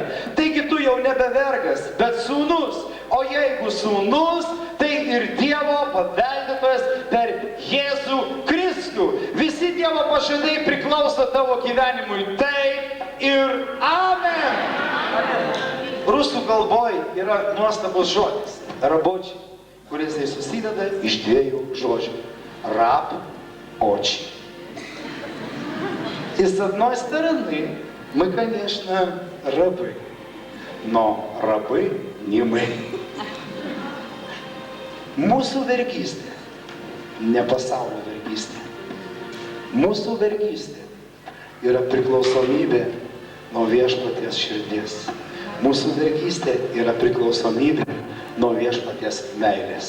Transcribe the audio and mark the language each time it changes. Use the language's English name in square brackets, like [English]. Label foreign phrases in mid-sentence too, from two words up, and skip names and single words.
[Lithuanian] Taigi tu jau nebe vergas, bet sūnus. O jeigu sūnus, tai ir Dievo paveldėtojas per Jėzų Kristų. Visi Dievo pažadai priklauso tavo gyvenimui. Taip ir amen. Rusų kalboje yra nuostabus žodis, rabočiai, kuris susideda iš 2 žodžių. [Russian] Раб, очи. И с одной стороны, мы, конечно, рабы, но рабы не мы. [Lithuanian] Mūsų vergystė, ne pasaulio vergystė. Mūsų vergystė yra priklausomybė nuo Viešpaties širdies. Mūsų vergystė yra priklausomybė nuo Viešpaties meilės.